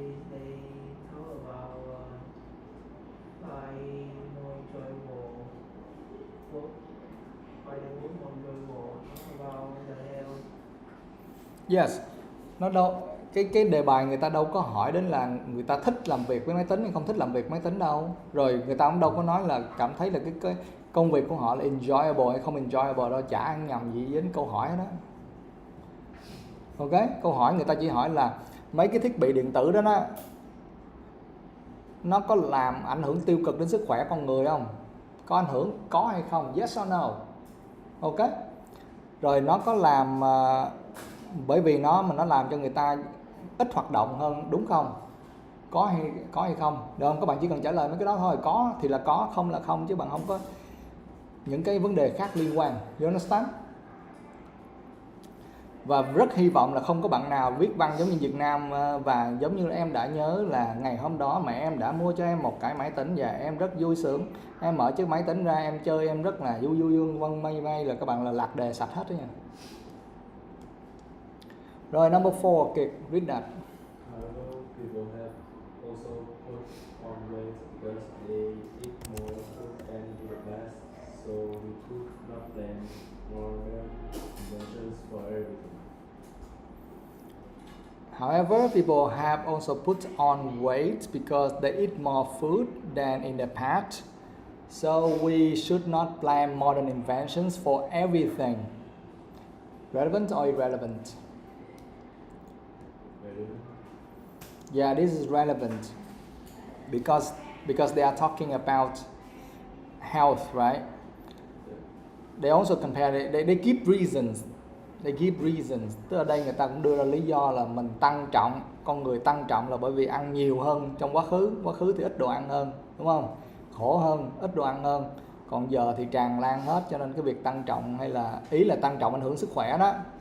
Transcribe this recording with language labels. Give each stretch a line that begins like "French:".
English: They talk about find more enjoyable work, find the work more enjoyable, talk about the health. Yes.
Vietnamese: Nó đâu, cái đề bài người ta đâu có hỏi đến là người ta thích làm việc với máy tính hay không thích làm việc với máy tính đâu. Rồi người ta cũng đâu có nói là cảm thấy là cái công việc của họ là enjoyable hay không enjoyable đâu, chả ăn nhầm gì đến câu hỏi đó. Ok, câu hỏi người ta chỉ hỏi là mấy cái thiết bị điện tử đó nó có làm ảnh hưởng tiêu cực đến sức khỏe con người không? Có ảnh hưởng, có hay không?
English: Yes or no? Ok.
Vietnamese: Rồi nó có làm bởi vì nó làm cho người ta ít hoạt động hơn, đúng không? Có hay không? Được không? Các bạn chỉ cần trả lời mấy cái đó thôi. Có thì là có, không là không, chứ bạn không có những cái vấn đề khác liên quan.
English: You understand?
Vietnamese: Và rất hy vọng là không có bạn nào viết văn giống như Việt Nam, và giống như em đã nhớ là ngày hôm đó mẹ em đã mua cho em một cái máy tính và em rất vui sướng. Em mở chiếc máy tính ra em chơi em rất là vui vân may là các bạn là lạc đề sạch hết đó nha. Rồi
English: number 4, okay, read that. However, people have also put on weight because they eat more food and eat less, so we could not plan more inventions for everything. However, people have also put on weight because they eat more food than in the past, so we should not plan modern inventions for everything. Relevant or irrelevant? Relevant. Yeah, this is relevant because they are talking about health, right? They also compare it, they give reasons. They give reasons.
Vietnamese: Tức là đây người ta cũng đưa ra lý do là mình tăng trọng, con người tăng trọng là bởi vì ăn nhiều hơn trong quá khứ thì ít đồ ăn hơn, đúng không? Khổ hơn, ít đồ ăn hơn. Còn giờ thì tràn lan hết, cho nên cái việc tăng trọng hay là ý là tăng trọng ảnh hưởng sức khỏe đó.